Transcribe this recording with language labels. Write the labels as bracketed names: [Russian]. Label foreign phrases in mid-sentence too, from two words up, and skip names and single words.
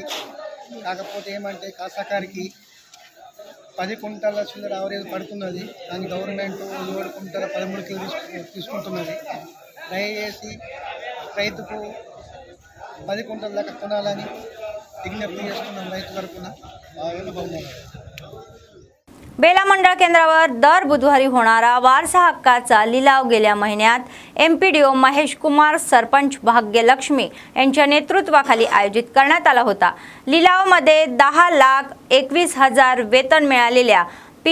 [Telugu] కాకపోతే ఏమంటే కాసాకారికి 10 కుంటల చిల్లర యావరేజ్ పడుతున్నది. దాని గవర్నమెంట్ 7 కుంటల 13 కిలో తీసుకుంటున్నది. దయచేసి రైతుకు 10 కుంటల దాకా కొనాలని विज्ञप्ती చేస్తున్నాం రైతు తరపున. [Marathi] बेला मंडळ केंद्रावर दर बुधवारी होणारा वारसा हक्काचा लिलाव गेल्या महिन्यात MPDO महेश कुमार, सरपंच भाग्यलक्ष्मी यांच्या नेतृत्वाखाली आयोजित करण्यात आला होता. लिलावामध्ये 10,21,000 वेतन मिळालेल्या P.